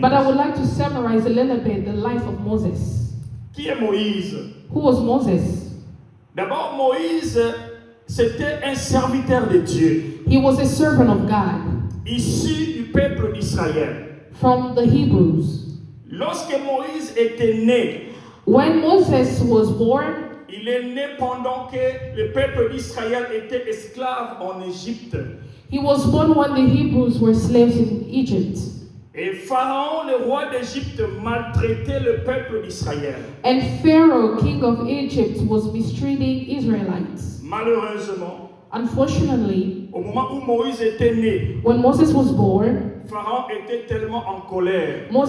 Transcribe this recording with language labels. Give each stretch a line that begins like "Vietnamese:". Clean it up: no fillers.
English: But I would like to summarize a little bit the life of Moses.
French: Qui est Moïse?
English: Who was Moses?
French: D'abord, Moïse, c'était un serviteur de Dieu,
English: He was a servant of God
French: issu du peuple d'Israël.
English: from the Hebrews.
French: Lorsque Moïse était né,
English: When Moses was born,
French: il est né pendant que le peuple d'Israël était esclave en Égypte.
English: He was born when the Hebrews were slaves in Egypt.
French: Et Pharaon, le roi d'Égypte, maltraitait le peuple d'Israël.
English: And Pharaoh, king of Egypt, was mistreating Israelites.
French: Malheureusement,
English: Unfortunately,
French: au moment où Moïse était né,
English: when Moses was born,
French: Pharaon était tellement en colère.